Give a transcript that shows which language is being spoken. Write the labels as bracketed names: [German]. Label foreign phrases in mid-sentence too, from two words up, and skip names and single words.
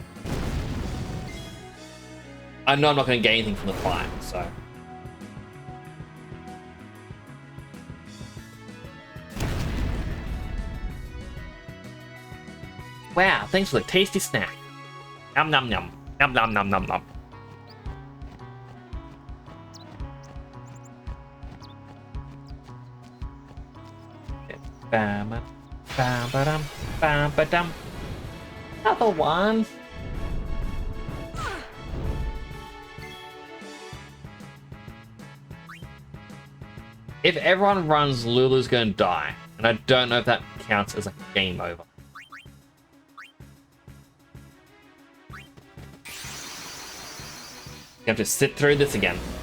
[English] I know I'm not going to get anything from the fire, so... Wow, thanks for the tasty snack. Nom nom nom. Nom nom nom nom nom. Bam bam ba-dum, bam ba-dum. Another one. If everyone runs, Lulu's gonna die. And I don't know if that counts as a game over. You have to sit through this again.